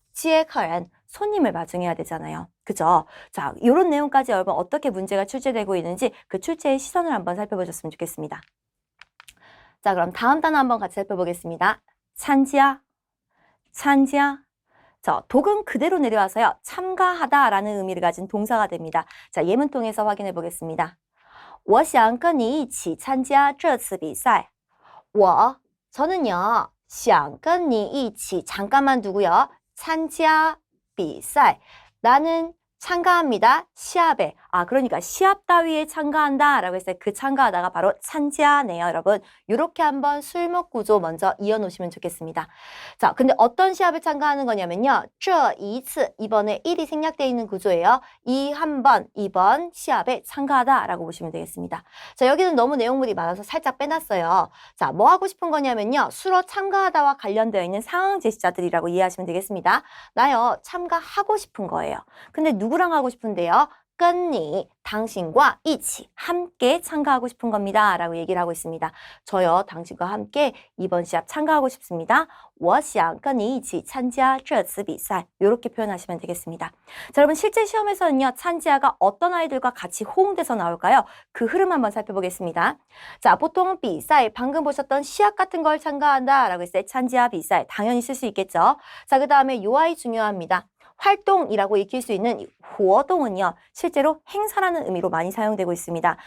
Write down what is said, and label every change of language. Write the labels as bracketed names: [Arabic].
[Korean] 接客人, 손님을 마중해야 되잖아요. 그죠? 자, 이런 내용까지 여러분 어떻게 문제가 출제되고 있는지 그 출제의 시선을 한번 살펴보셨으면 좋겠습니다. 자, 그럼 다음 단어 한번 같이 살펴보겠습니다. 찬지야, 찬지야. 자, 독은 그대로 내려와서요. 참가하다라는 의미를 가진 동사가 됩니다. 자, 예문 통해서 확인해 보겠습니다. [Chinese] 我想跟你一起参加这次比赛. [Korean] 저는요. [Chinese] 想跟你一起 [Korean] 잠깐만 두고요. [Chinese] 参加比赛. [Korean] 나는 참가합니다. 시합에. 그러니까 시합 따위에 참가한다 라고 했어요. 그 참가하다가 바로 참지하네요, 여러분. 이렇게 한번 술목 구조 먼저 이어놓으시면 좋겠습니다. 자, 근데 어떤 시합에 참가하는 거냐면요. 这一次, 이번에 1이 생략되어 있는 구조예요. 이 한 번, 이번 시합에 참가하다 라고 보시면 되겠습니다. 자, 여기는 너무 내용물이 많아서 살짝 빼놨어요. 자, 뭐 하고 싶은 거냐면요. 수로 참가하다와 관련되어 있는 상황 제시자들이라고 이해하시면 되겠습니다. 나요, 참가하고 싶은 거예요. 근데 누구랑 하고 싶은데요? 跟你, 당신과 一起, 함께 참가하고 싶은 겁니다. 라고 얘기를 하고 있습니다. 저요, 당신과 함께 이번 시합 참가하고 싶습니다. [Chinese] 我想跟你一起参加这次比赛. [Korean] 이렇게 표현하시면 되겠습니다. 자, 여러분 실제 시험에서는요, 찬지아가 어떤 아이들과 같이 호응돼서 나올까요? 그 흐름 한번 살펴보겠습니다. 자, 보통 비사이, 방금 보셨던 시합 같은 걸 참가한다 라고 했을 때 찬지아 비사이, 당연히 쓸 수 있겠죠. 자, 그 다음에 요 아이 중요합니다. 활동이라고 익힐 수 있는活动은요, 실제로 행사라는 의미로 많이 사용되고 있습니다.